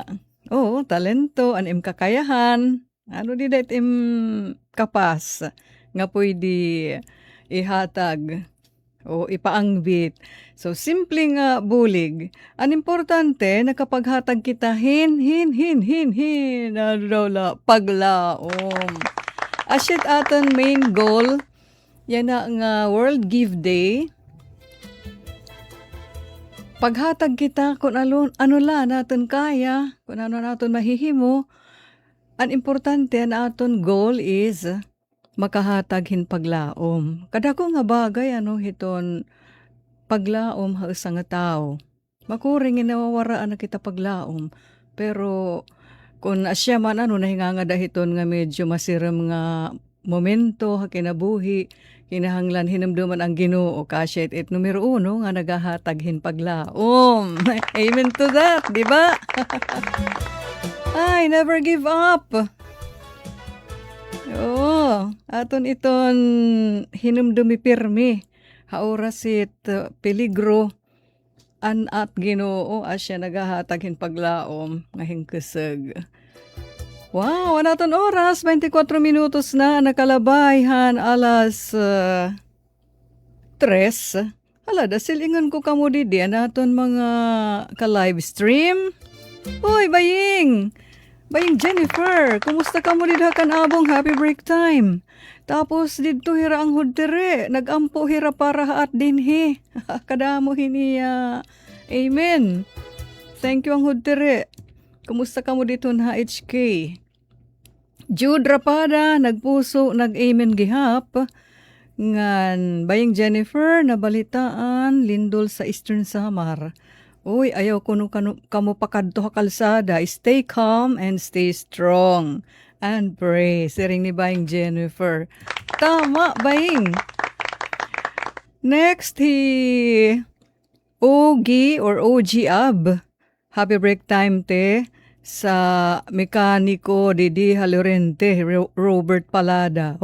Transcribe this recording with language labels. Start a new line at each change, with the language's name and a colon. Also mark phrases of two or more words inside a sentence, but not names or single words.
Waray: Oh, talento, an im kakayahan. Ano di dahit im kapas nga pwede ihatag o ipaangbit. So, simple nga bulig. Ang importante, nakapaghatag kita hin. Ano daw la, paglaom. Asyet aton
English: main goal,
Waray: yan na nga World Give Day. Paghatag kita kung ano la natin kaya, kung ano natin mahihimo. Ang importante na aton goal is makahatag hin paglaom. Kadako nga bagay hiton paglaom ha isang nga tao. Makuring nawawaraan na kita paglaom. Pero kung asya man nahinganga dahiton nga medyo masirem nga momento ha kinabuhi, kinahanglan hinamduman ang Ginoo kasyet it numero 1 nga nagahatag hin paglaom.
English: Amen to that,
Filipino: di ba? Ay,
English: never give up.
Waray: Oo, aton iton hinumdumi pirmi. Haurasit peligro an at Ginoo asya nagahatag hin paglaom nga hingkeseg. Wow, naton oras 24 minutos na nakalabayhan alas 3. Hala, dasilingan ko kamo didi naton mga ka-live stream. Uy, Baying Jennifer, kumusta ka mo didha kan abong
English: happy break time?
Waray: Tapos didto hira ang hudtere, nagampo hira para haat dinhi. Kadamo hiniya. Amen.
English: Thank you
Waray: ang hudtere. Kumusta ka mo dito na HK? Jude Rapada, nagpuso, nag-amen gihap. Ngan, Baying Jennifer, nabalitaan, lindol sa Eastern Samar. Uy, ayaw kuno kamo pakadto ha kalsada.
English: Stay calm and stay strong. And pray.
Waray: Siring ni Baying Jennifer. Tama, Baying. Next, Ogi or OG Ab.
English: Happy break time, te.
Waray: Sa mekaniko Didi Halorente, Robert Palada.